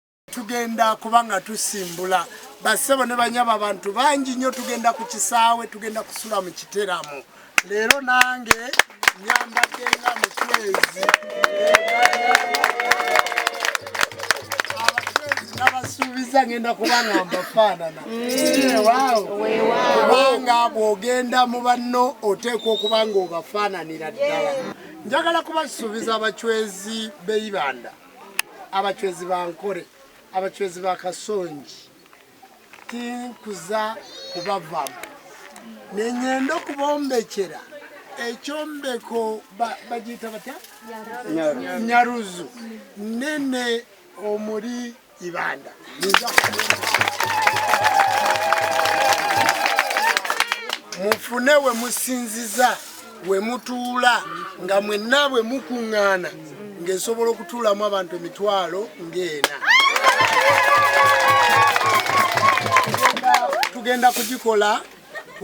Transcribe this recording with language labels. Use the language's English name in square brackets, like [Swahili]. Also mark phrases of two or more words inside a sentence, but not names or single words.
[Ganda] tugenda kubanga tusimbula basebo ne banyaba abantu bangi nnyo tugenda ku kisaawe tugenda kusula mu kiteramu leero nange nyambadde nga mucwezi abacwezi n'abasuubiza ngenda kubanga mbafaanana kubanga bw'ogenda mu banno oteekwa okuba nga obafaananira ddala njagala kubasuubiza abacwezi b'eibanda abacwezi ba Ankole abacwezi ba Kasonji tinkuza kubavamu nenyenda okubombekera ekyombeko bagiyita batya nyaruzu nene omuli ibanda mufune we musinziza we mutuula nga mwenna bwe mukuŋŋaana ng'esobola okutuulamu abantu emitwalo ng'ena tugenda kugikola ku